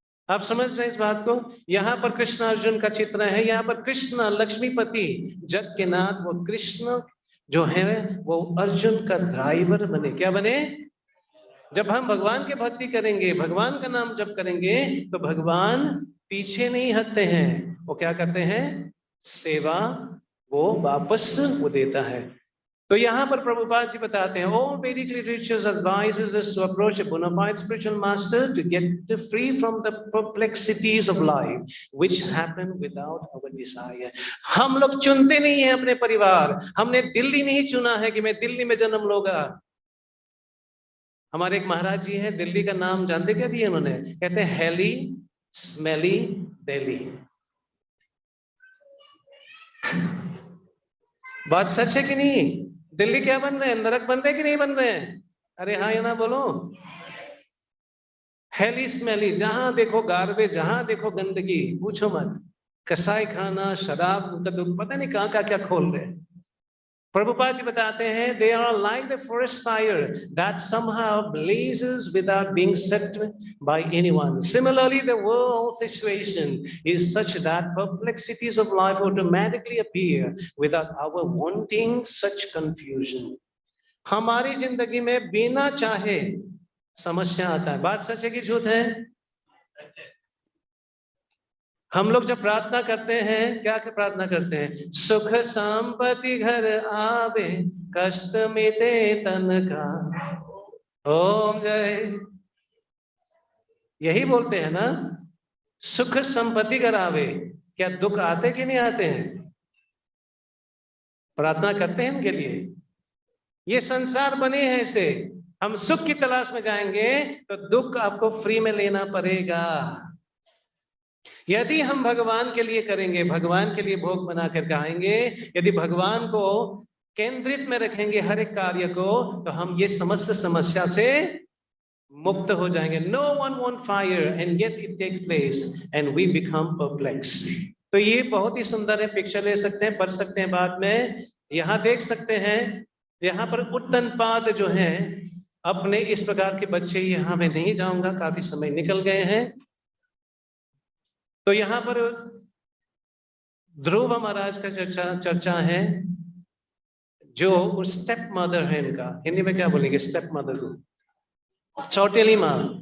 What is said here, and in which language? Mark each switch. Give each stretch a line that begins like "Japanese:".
Hindi: आप समझ रहे हैं इस बात को? यहाँ पर कृष्ण अर्जुन का चित्र है, यहाँ पर कृष्ण लक्ष्मीपति जग के नाथ, वो कृष्ण जो है वो अर्जुन का ड्राइवर बने। क्या बने? जब हम भगवान की भक्ति करेंगे, भगवान का नाम जप करेंगे, तो भगवान पीछे नहीं हटते हैं। वो क्या करते हैं? सेवा वो वापस वो देता है। तो यहाँ पर प्रभुपाद जी बताते हैं,
English: all Vedic literatures advises us to approach a bona fide spiritual master to get free from the perplexities of life which happen without our desire.
Hindi: हम लोग चुनते नहीं है अपने परिवार, हमने दिल्ली नहीं चुना है कि मैं दिल्ली में जन्म लूंगा। हमारे एक महाराज जी हैं, दिल्ली का नाम जानते क्या दिए उन्होंने? कहते हैं हेली स्मेली दिल्ली। बात सच है कि नहीं? दिल्ली क्या बन रहे हैं? नरक बन रहे कि नहीं बन रहे हैं? अरे हाँ या ना बोलो। हेली स्मेली, जहां देखो गार्बेज, जहां देखो गंदगी, पूछो मत। कसाई खाना, शराब का दुख, पता नहीं कहां का क्या खोल रहे हैं। प्रभुपाद जी बताते हैं,
English: they are like the forest fire that somehow blazes without being set by anyone. Similarly, the world situation is such that perplexities of life automatically appear without our wanting such confusion.
Hindi: हमारी जिंदगी में बिना चाहे समस्या आता है। बात सच है कि झूठ है? हम लोग जब प्रार्थना करते हैं, क्या प्रार्थना करते हैं? सुख संपत्ति घर आवे, कष्ट मिटे तन का, ओम जय। यही बोलते हैं ना? सुख संपत्ति घर आवे। क्या दुख आते कि नहीं आते हैं? प्रार्थना करते हैं उनके लिए। ये संसार बने हैं ऐसे, हम सुख की तलाश में जाएंगे तो दुख आपको फ्री में लेना पड़ेगा। यदि हम भगवान के लिए करेंगे, भगवान के लिए भोग बना कर खाएंगे, यदि भगवान को केंद्रित में रखेंगे हर एक कार्य को, तो हम ये समस्त समस्या से मुक्त हो जाएंगे।
English: No one want fire and yet it take place and we become perplexed.
Hindi: तो ये बहुत ही सुंदर है, पिक्चर ले सकते हैं, पढ़ सकते हैं बाद में। यहाँ देख सकते हैं, यहाँ पर उत्तनपाद जो है अपने इस प्रकार के बच्चे, यहाँ मैं नहीं जाऊंगा, काफी समय निकल गए हैं। तो यहाँ पर ध्रुव महाराज का चर्चा है, जो स्टेप मदर है इनका, हिंदी में क्या बोलेंगे स्टेप मदर को? चौटेली माँ।